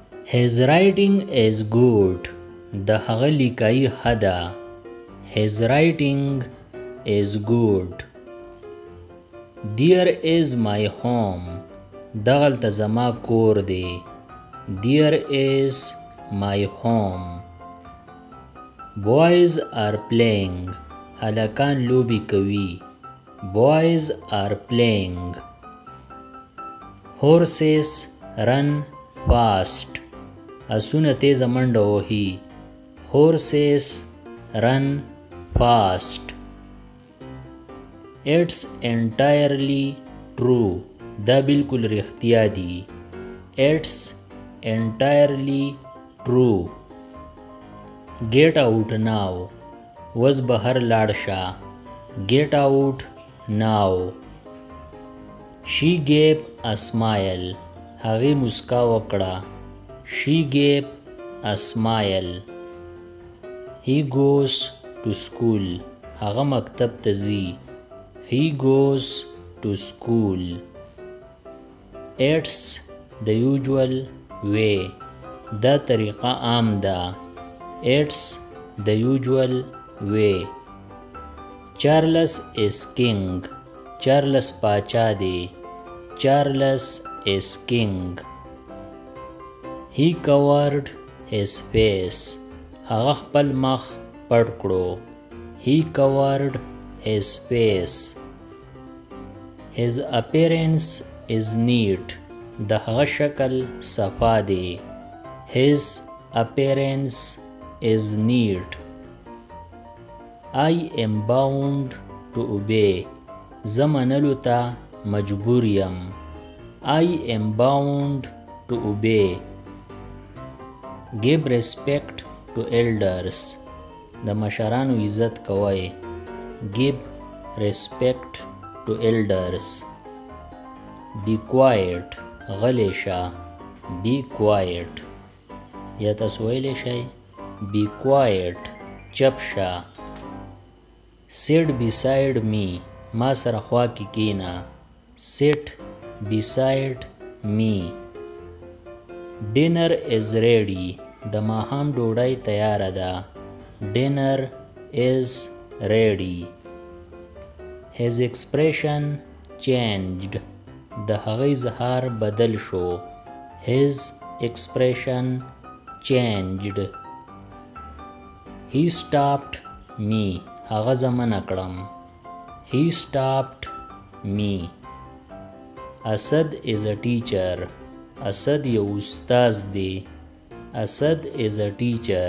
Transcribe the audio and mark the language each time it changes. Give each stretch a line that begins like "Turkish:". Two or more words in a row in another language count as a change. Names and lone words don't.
English: His writing is good.
Pashto: د هغه لیکایي ښه ده.
English: His writing is good. There is my home.
Pashto: دغلته زما کور دی.
English: There is my home. Boys are playing.
Pashto: هلکان لوبې کوي.
English: Boys are playing. Horses run fast.
Pashto: اسونه تیزه منډه وهي.
English: Horses run fast. It's entirely true.
Pashto: دا بالکل رښتیا دي.
English: It's entirely true. Get out now.
Pashto: وس بهر لاړ شه.
English: Get out now. She gave a smile.
Pashto: هغې مسکا وکړه.
English: She gave a smile. He goes to school.
Pashto: هغه مکتب ته ځي.
English: He goes to school. It's the usual way.
Pashto: دا طریقه عام ده.
English: It's the usual way. Charles is king.
Pashto: Charles پاچا دی.
English: Charles is king. He covered his face.
Pashto: هغه خپل مخ پټ کړو.
English: He covered his face. His appearance is neat.
Pashto: د هغه شکل صفا دی.
English: His appearance is neat. I am bound to obey.
Pashto: زه منلو ته مجبور یم.
English: I am bound to obey. Give respect to elders.
Pashto: د مشرانو عزت کوئ.
English: Give respect to elders. Be quiet.
Pashto: غلی شه.
English: Be quiet.
Pashto: یا تاسو ویلی شئ
English: Be quiet.
Pashto: چپ شه.
English: Sit beside me.
Pashto: ما سره خوا کې کینا.
English: Sit beside me. Dinner is ready.
Pashto: د ماښام ډوډۍ تیاره ده.
English: Dinner is ready. His expression changed.
Pashto: د هغه اظهار بدل شو.
English: His expression changed. He stopped me.
Pashto: هغه زه منع کړم.
English: He stopped me. Asad is a teacher.
Pashto: اسد یو استاذ دی.
English: Asad is a teacher.